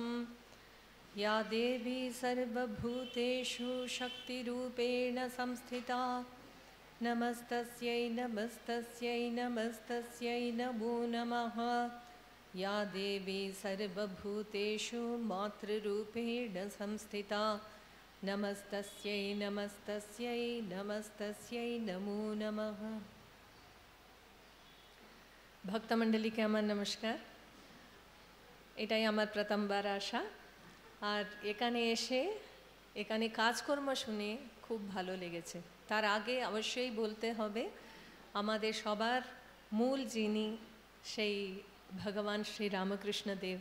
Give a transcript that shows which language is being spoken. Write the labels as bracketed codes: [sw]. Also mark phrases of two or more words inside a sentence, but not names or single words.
[sa] या देवी सर्वभूतेषु शक्तिरूपेण संस्थिता नमस्तस्यै नमस्तस्यै नमस्तस्यै नमो नमः। या देवी सर्वभूतेषु मातृरूपेण संस्थिता नमस्तस्यै नमस्तस्यै नमस्तस्यै नमो नमः। [bn] ভক্তমণ্ডলীকে আমার নমস্কার। এটাই আমার প্রথমবার আসা, আর এখানে কাজকর্ম শুনে খুব ভালো লেগেছে। তার আগে অবশ্যই বলতে হবে আমাদের সবার মূল যিনি, সেই ভগবান শ্রী রামকৃষ্ণ দেব।